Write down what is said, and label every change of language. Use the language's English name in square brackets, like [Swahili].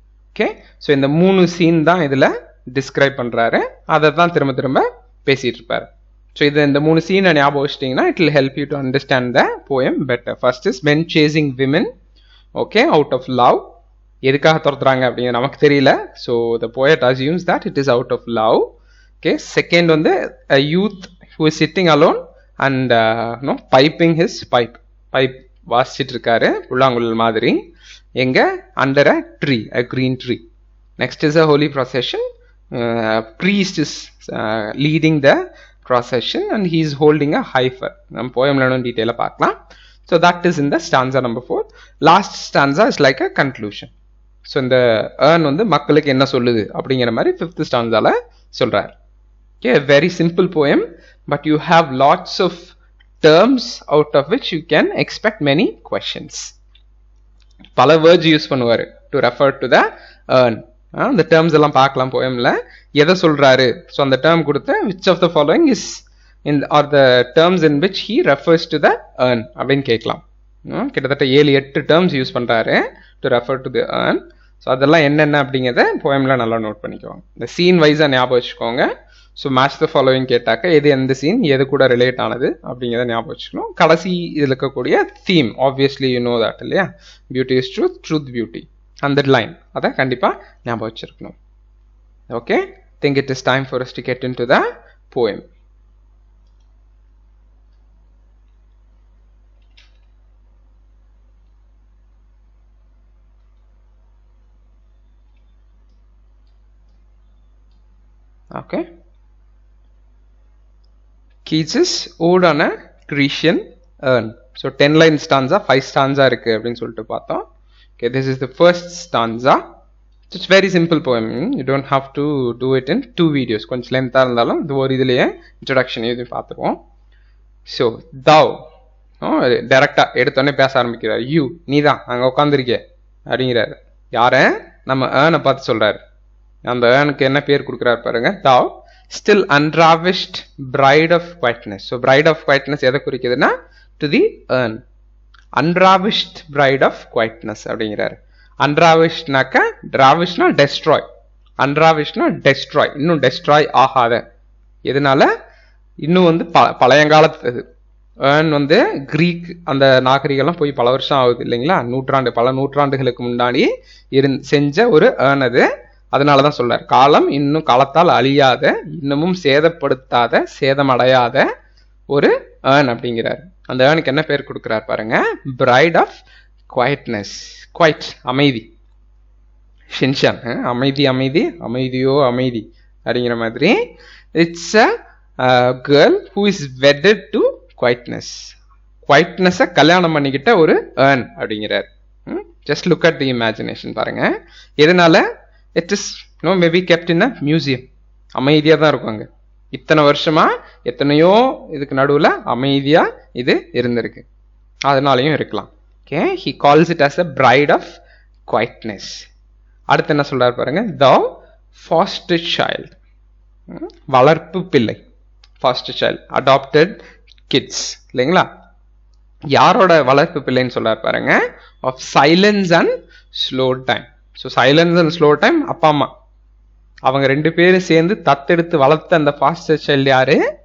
[Tamil] Okay, so இந்த 3 scene தான் இதுல டிஸ்கிரைப் பண்றாரு, அதை தான் திரும்ப திரும்ப பேசிட்டு இருப்பாரு. [English] so [Tamil] இது இந்த 3 சீனை ஞாபகம் வச்சிட்டிங்கன்னா [English] It will help you to understand the poem better. First is men chasing women, okay, out of love. [Tamil] எதுக்காக துரத்துறாங்க அப்படிங்கிறது நமக்கு தெரியல. [English] So the poet assumes that it is out of love. Okay, second வந்து a youth who is sitting alone and piping his pipe, [Tamil] pipe வாசிச்சுட்டு இருக்காரு புல்லாங்குழல் மாதிரி, எங்க [English] Under a tree, a green tree. Next is a holy procession. Priest is leading the cross section, and he is holding a heifer. [Tamil] நம்ம poemல இன்னும் டீடைலா பார்க்கலாம். [English] So that is in the stanza number 4. Last stanza is like a conclusion. [Tamil] So இந்த earn வந்து மக்களுக்கு என்ன சொல்லுது அப்படிங்கிற மாதிரி 5th stanzaல சொல்றார். [English] Okay, a very simple poem, but you have lots of terms out of which you can expect many questions. பல words use பண்ணுவாரு to refer to the earn. [Tamil] அந்த terms எல்லாம் பார்க்கலாம் poemல எதை சொல்றாரு. [English] So அந்த term கொடுத்து which of the following is in or the terms in which he refers to the earn [Tamil] அப்படின்னு கேட்கலாம். [English] கிட்டத்தட்ட 7-8 terms use பண்றாரு to refer to the earn. [Tamil] So அதெல்லாம் என்னென்ன அப்படிங்கிறத போயம்ல நல்லா நோட் பண்ணிக்குவாங்க. இந்த சீன் வைஸாக ஞாபகம் வச்சுக்கோங்க. ஸோ மேட்ச் த ஃபாலோவிங் கேட்டாக்க எது எந்த சீன் எது கூட ரிலேட் ஆனது அப்படிங்கிறத ஞாபகம் வச்சுக்கணும். கடைசி இதில் இருக்கக்கூடிய theme [English] obviously you know that [Tamil] இல்லையா, [English] beauty is truth, truth beauty, [Tamil] அந்த லைன் அதை கண்டிப்பாக ஞாபகம் வச்சிருக்கணும். [English] Okay, think it is time for us to get into the poem. Okay, Keats's Ode on a Grecian Urn. [Tamil] So 10 line stanza, 5 stanza இருக்கு அப்படின்னு சொல்லிட்டு பார்த்தோம். [English] Okay, this is the first stanza. It's very simple poem. You don't have to do it in 2 videos. [Tamil] கொஞ்சம் லென்த்தா இருந்தாலும் இது ஒரு இதுலயே introduction எழுதி பார்த்துருவோம். So thou டைரக்டா எடுத்தோடனே பேச ஆரம்பிக்கிறார். யூ நீ தான் அங்கே உட்காந்துருக்கே அப்படிங்கிறாரு. யார? நம்ம ஏர்னை பார்த்து சொல்றாரு. அந்த ஏர்னுக்கு என்ன பேர் கொடுக்குறாரு பாருங்க, [English] thou still unravished bride of quietness. So bride of quietness [Tamil] எதை குறிக்குதுன்னா [English] to the urn. Unravished bride of quietness அப்படிங்கிறாரு. [Tamil] Unravishedனாக்க ravishedனா destroy, unravishedனா destroy, இன்னும் destroy ஆகாத. எதனால? இன்னும் வந்து பழையங்காலத்து urn வந்து கிரீக் அந்த நாகரிகெல்லாம் போய் பல வருஷம் ஆகுது இல்லைங்களா, பல நூற்றாண்டுகளுக்கு முன்னாடி செஞ்ச ஒரு urn அது. அதனாலதான் சொல்றார், காலம் இன்னும் காலத்தால் அழியாத, இன்னமும் சேதப்படுத்தாத, சேதமடையாத ஒரு ஏர்ன் அப்படிங்கிறார். அந்த ஏர்னுக்கு என்ன பேர் கொடுக்கிறார் பாருங்க, [English] Bride of quietness. [Tamil] குவைட் அமைதி, ஷின்ஷான் அமைதி, அமைதி, அமைதியோ அமைதி அப்படிங்கிற மாதிரி. [English] It's a girl who is wedded to quietness. [Tamil] குவைட்னஸை கல்யாணம் பண்ணிக்கிட்ட ஒரு ஏர்ன் அப்படிங்கிறார். [English] just look at the imagination [Tamil] பாருங்க. எதனால? [English] It is maybe kept in a museum. [Tamil] அமைதியாக தான் இருக்கும் அங்கே. இத்தனை வருஷமா எத்தனையோ இதுக்கு நடுவில் அமைதியா இது இருந்திருக்கு, அதனாலையும் இருக்கலாம். [English] Okay, he calls it as a bride of quietness. [Tamil] அடுத்து என்ன சொல்றாரு பாருங்க, [English] thou foster child, [Tamil] வளர்ப்பு பிள்ளை, foster child, adopted kids இல்லைங்களா. யாரோட வளர்ப்பு பிள்ளைன்னு சொல்றாரு பாருங்க, [English] of silence and slow time. [Tamil] So [English] silence and slow time [Tamil] அப்பா அம்மா அவங்க 2 பேரும் சேர்ந்து தத்தெடுத்து வளர்த்த அந்த ஃபாஸ்டர் சைல்டு யாரு?